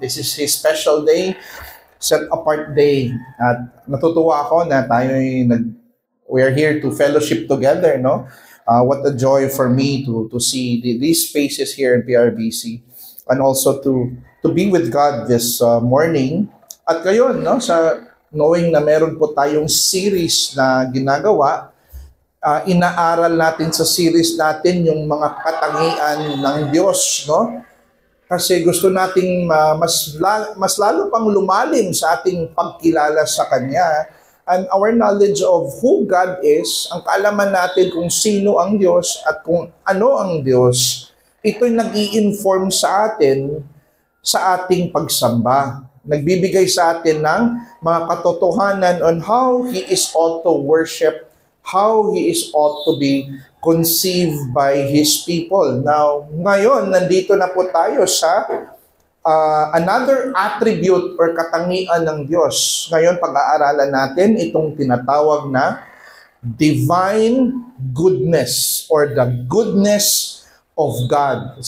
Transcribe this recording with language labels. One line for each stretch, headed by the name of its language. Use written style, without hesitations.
English: This is His special day, set apart day.
Filipino: At natutuwa ako na
English: we are here to fellowship together, no? What a joy for me to see these faces here in PRBC, and also to be with God this morning.
Filipino: At ngayon, no, knowing na meron po tayong series na ginagawa, inaaral natin sa series natin yung mga katangian ng Diyos, no? Kasi gusto nating mas lalo pang lumalim sa ating pagkilala sa Kanya,
English: and our knowledge of who God is,
Filipino: ang kaalaman natin kung sino ang Diyos at kung ano ang Diyos, ito'y nag-i-inform sa atin sa ating pagsamba. Nagbibigay sa atin ng mga katotohanan
English: on how He is ought to worship, how He is ought to be conceived by His people.
Filipino: Now, ngayon, nandito na po tayo sa another attribute or katangian ng Diyos. Ngayon, pag-aaralan natin itong tinatawag na divine goodness or the goodness of God.